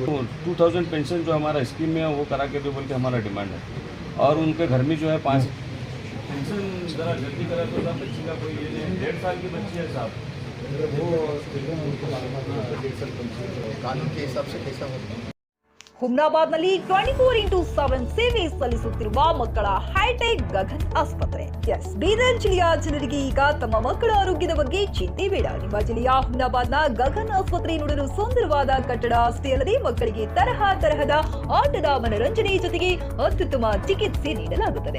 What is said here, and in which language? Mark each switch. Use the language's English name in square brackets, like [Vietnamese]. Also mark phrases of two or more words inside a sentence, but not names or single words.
[Hindi] 2000 पेंशन जो हमारा स्कीम में है वो करा के दो बोल के हमारा डिमांड है. और उनके घर में जो है 5 पेंशन जरा जल्दी करा तो साहब. बच्ची का कोई ये 1.5 साल की बच्ची है साहब, वो कानून के हिसाब से कैसा होता है. [Kannada] ಹುಮ್ನಾಬಾದ್ನಲ್ಲಿ 24x7 ಸೇವೆ ಸಲ್ಲಿಸುತ್ತಿರುವ ಮಕ್ಕಳ ಹೈಟೆಕ್ ಗಗನ್ ಆಸ್ಪತ್ರೆ. ಬೀದರ್ ಜಿಲ್ಲೆಯ ಜನರಿಗೆ ಈಗ ತಮ್ಮ ಮಕ್ಕಳ ಆರೋಗ್ಯದ ಬಗ್ಗೆ ಚಿಂತೆ ಬೇಡ. ನಿಮ್ಮ ಜಿಲ್ಲೆಯ ಹುಮ್ನಾಬಾದ್ನ ಗಗನ್ ಆಸ್ಪತ್ರೆ ನೋಡಲು ಸುಂದರವಾದ ಕಟ್ಟಡ ಅಷ್ಟೇ ಅಲ್ಲದೆ ಮಕ್ಕಳಿಗೆ ತರಹದ ಆಟದ ಮನರಂಜನೆ ಜೊತೆಗೆ ಅತ್ಯುತ್ತಮ ಚಿಕಿತ್ಸೆ ನೀಡಲಾಗುತ್ತದೆ.